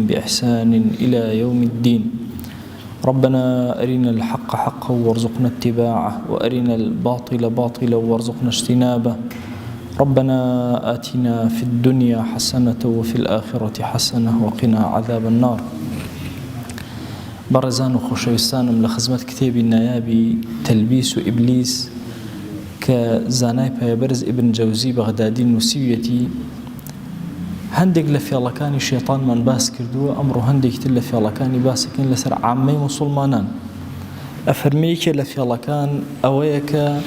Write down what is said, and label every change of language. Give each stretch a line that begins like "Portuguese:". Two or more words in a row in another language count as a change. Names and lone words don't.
Arabic: بإحسان إلى يوم الدين ربنا أرنا الحق حقا وارزقنا اتباعه وأرنا الباطل باطلا وارزقنا اجتنابه ربنا آتنا في الدنيا حسنة وفي الآخرة حسنة وقنا عذاب النار
Central Kurdish: بەڕێزان و خۆشەویستانم لە خزمەت کتێبی نایابی تەلبیس و ئیبلیس کە زانای پایەبەرز ئیبن جەوزی بەغدادی نووسیویەتی هەندێک لە فێڵەکانی شێتانمان باس کردووە ئەمڕۆ هەندێکتر لە فێڵەکانی باسەکەین لەسەر عامەی موسڵمانان ئەفەرمەیەکێ لە فێڵەکان ئەوەیە کە